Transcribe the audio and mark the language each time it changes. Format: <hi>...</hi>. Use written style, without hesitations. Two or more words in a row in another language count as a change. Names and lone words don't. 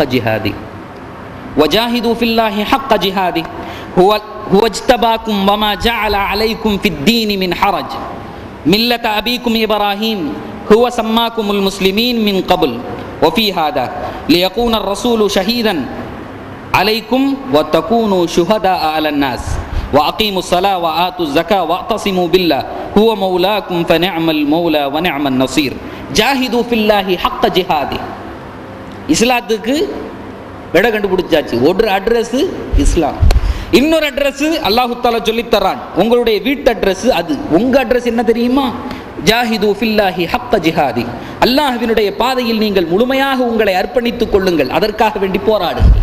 <ar>جهاده وجاهدوا في الله حق جهاده هو اجتباكم وما جعل عليكم في الدين من حرج ملة أبيكم إبراهيم هو سماكم المسلمين من قبل وفي هذا ليكون الرسول شهيدا عليكم وتكونوا شهداء على الناس وأقيموا الصلاة وآتوا الزكاة واعتصموا بالله هو مولاكم فنعم المولى ونعم النصير جاهدوا في الله حق جهاده.</ar> <ta>இஸ்லாத்துக்கு விட கண்டுபிடிச்சாச்சு. ஒரு அட்ரஸ் இஸ்லாம், இன்னொரு அட்ரஸ்</ta> <ar>الله تعالى</ar> <ta>சொல்லி தரான். உங்களுடைய வீட்டு அட்ரஸ் அது. உங்க அட்ரஸ் என்ன தெரியுமா?</ta> <ar>جاهدوا في الله حق جهاده.</ar> <ta>அல்லாஹ்வினுடைய பாதையில் நீங்கள் முழுமையாக உங்களை அர்ப்பணித்துக் கொள்ளுங்கள், அதற்காக வேண்டி போராடுங்கள்.</ta>